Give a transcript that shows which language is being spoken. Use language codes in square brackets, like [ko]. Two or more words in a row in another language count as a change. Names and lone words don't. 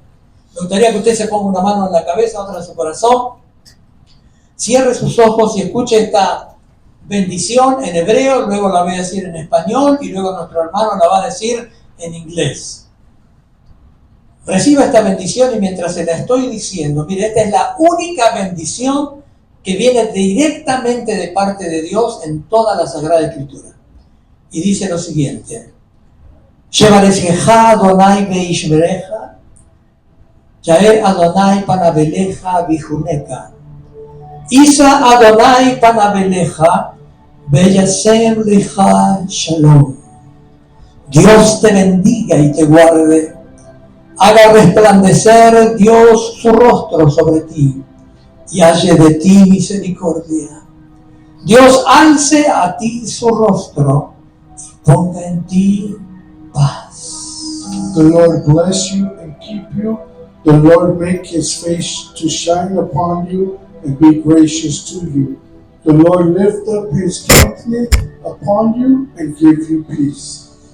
[es] Me gustaría que usted se ponga una mano en la cabeza, otra en su corazón, cierre sus ojos y escuche esta bendición en hebreo, luego la voy a decir en español y luego nuestro hermano la va a decir en inglés. Reciba esta bendición y mientras se la estoy diciendo, mire, esta es la única bendición que viene directamente de parte de Dios en toda la Sagrada Escritura. Y dice lo siguiente: [he] יברכך יהוה וישמרך יאר יהוה פניו אליך ויחנך ישא יהוה פניו אליך וישם לך שלום. [es] Dios te bendiga y te guarde, haga resplandecer Dios su rostro sobre ti y halle de ti misericordia. Dios alce a ti su rostro y ponga en ti paz. [en] The Lord bless you and keep you. The Lord make his face to shine upon you and be gracious to you. The Lord lift up his countenance upon you and give you peace.